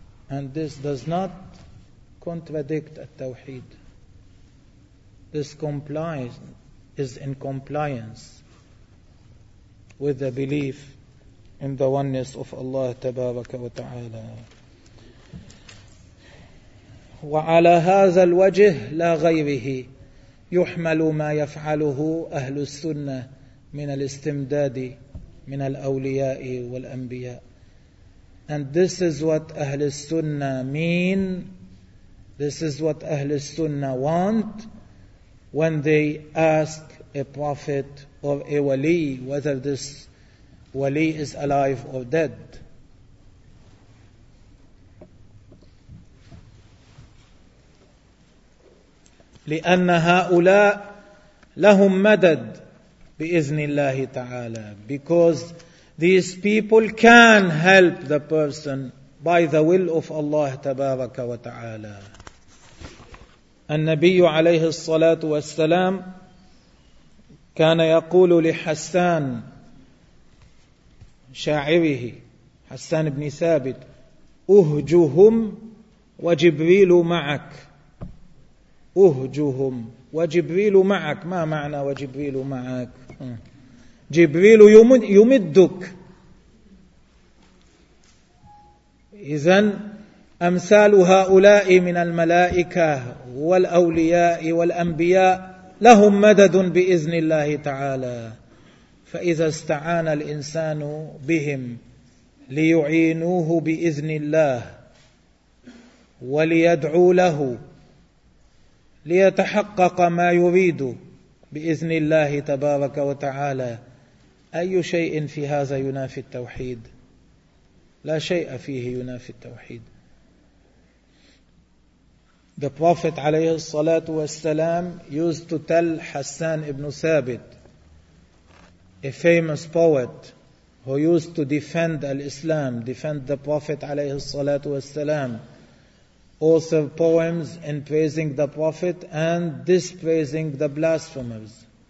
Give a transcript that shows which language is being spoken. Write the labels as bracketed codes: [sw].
[en] And this does not contradict التوحيد. This complies, is in compliance with the belief in the oneness of Allah [ar] تبارك وتعالى. وعلى هذا الوجه لا غيره يحمل ما يفعله أهل السنة من الاستمداد من الأولياء والأنبياء. [en] And this is what Ahl-Sunnah mean This is what Ahl Sunnah want when they ask a prophet or a wali whether this wali is alive or dead. [ar] لأن هؤلاء لهم مدد بإذن الله تعالى. [en] Because these people can help the person by the will of Allah [ar] تبارك وتعالى. النبي عليه الصلاة والسلام كان يقول لحسان شاعره حسان بن ثابت: أهجهم وجبريل معك. أهجهم وجبريل معك. ما معنى وجبريل معك؟ جبريل يمدك. إذن أمثال هؤلاء من الملائكة والأولياء والأنبياء لهم مدد بإذن الله تعالى. فإذا استعان الإنسان بهم ليعينوه بإذن الله وليدعو له ليتحقق ما يريد بإذن الله تبارك وتعالى، أي شيء في هذا ينافي التوحيد؟ لا شيء فيه ينافي التوحيد. [en] The Prophet عليه الصلاة والسلام used to tell Hassan ibn Thabit, a famous poet who used to defend Islam, defend the Prophet عليه الصلاة والسلام, author poems in praising the Prophet and dispraising the blasphemers.